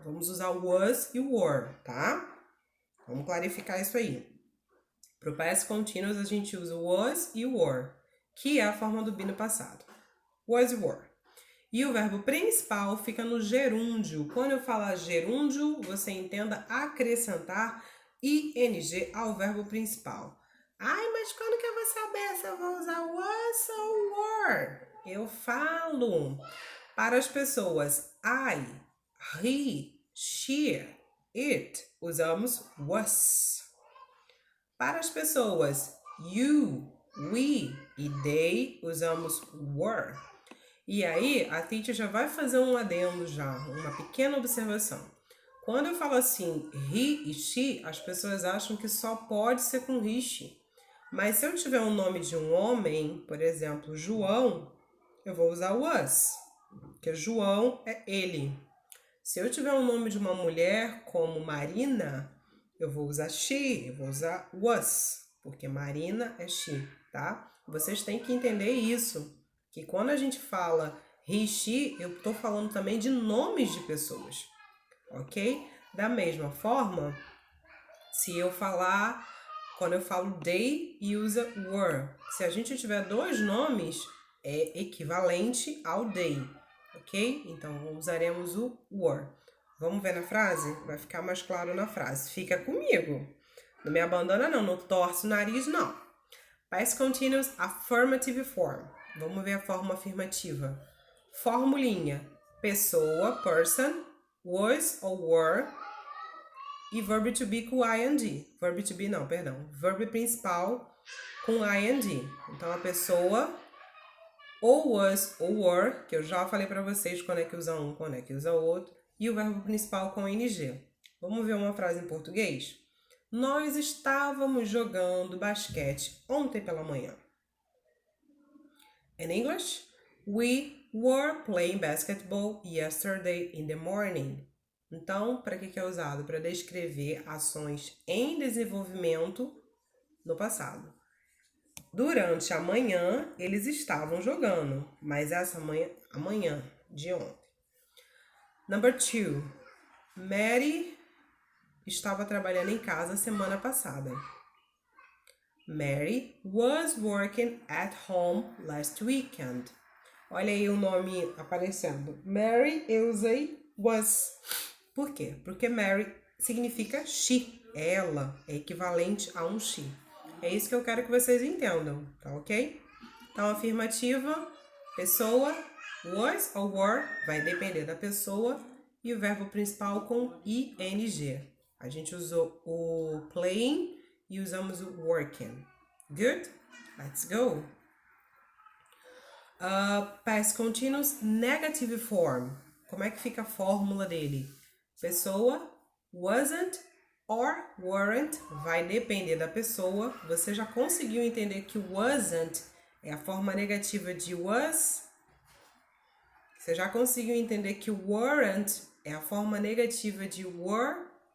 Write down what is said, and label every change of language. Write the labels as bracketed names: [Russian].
[Portuguese] Vamos usar o was e o were, tá? Vamos clarificar isso aí. Para o past continuous, a gente usa o was e o were, que é a forma do be no passado. Was e were. E o verbo principal fica no gerúndio. Quando eu falar gerúndio, você entenda acrescentar ing ao verbo principal. Ai, mas quando que eu vou saber se eu vou usar was ou were? Eu falo. Para as pessoas I, he, she, it, usamos was. Para as pessoas you, we e they, usamos were. E aí, a teacher já vai fazer um adendo já, uma pequena observação. Quando eu falo assim, he e she, as pessoas acham que só pode ser com he e she. Mas se eu tiver o nome de um homem, por exemplo, João, eu vou usar was, porque João é ele. Se eu tiver o nome de uma mulher como Marina, eu vou usar she, eu vou usar was, porque Marina é she, tá? Vocês têm que entender isso, que quando a gente fala he, she, eu estou falando também de nomes de pessoas, ok? Da mesma forma, se eu falar, quando eu falo they e usa were, se a gente tiver dois nomes, é equivalente ao they, ok? Então, usaremos o were. Vamos ver na frase? Vai ficar mais claro na frase. Fica comigo. Não me abandona não, não torce o nariz não. [English] Past Continuous Affirmative Form. [Portuguese] Vamos ver a forma afirmativa. Formulinha. Pessoa, person, was ou were. E verbo to be com ing. Verbo to be não, perdão. Verbo principal com ing. Então, a pessoa ou was ou were, que eu já falei para vocês quando é que usa um, quando é que usa outro. E o verbo principal com ing. Vamos ver uma frase em português? Nós estávamos jogando basquete ontem pela manhã. [English] In English, we were playing basketball yesterday in the morning. [Portuguese] Então, para que é usado? Para descrever ações em desenvolvimento no passado. Durante a manhã, eles estavam jogando, mas essa amanhã de ontem. [English] Number 2. [Portuguese] Mary estava trabalhando em casa semana passada. [English] Mary was working at home last weekend. [Portuguese] Olha aí o nome aparecendo. Mary, eu usei was. Por quê? Porque Mary significa she. Ela é equivalente a um she. É isso que eu quero que vocês entendam, tá ok? Então, afirmativa, pessoa, was ou were, vai depender da pessoa, e o verbo principal com ing. A gente usou o playing e usamos o working. [English] Good? Let's go. Past continuous negative form. [Portuguese] Como é que fica a fórmula dele? Pessoa, wasn't or weren't, vai depender da pessoa. Você já conseguiu entender que wasn't é a forma negativa de was? Você já conseguiu entender que weren't é a forma negativa de were?